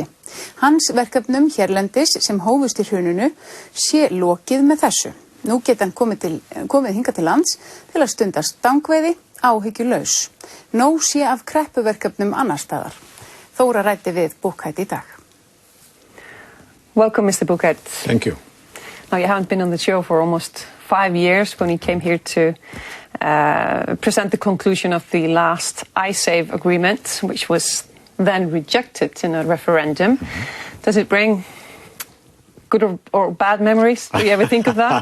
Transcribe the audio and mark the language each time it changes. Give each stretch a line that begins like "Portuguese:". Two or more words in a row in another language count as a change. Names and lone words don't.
Icelandic: Hans verkefnum hérlendis sem hófust í hruninu sé lokið með þessu. Nú geta hann komið hingað til lands til að stunda stangveiði áhyggjulaus. Nóg sé af kreppuverkefnum annars staðar. Þóra ræddi við Buchheit í dag.
English: Welcome, Mr. Buchheit. Thank you. Now, you haven't been on the show for almost 5 years when you came here to present the conclusion of the last Icesave agreement, which was then rejected in a referendum. Does it bring good or bad memories? Do you ever think of that?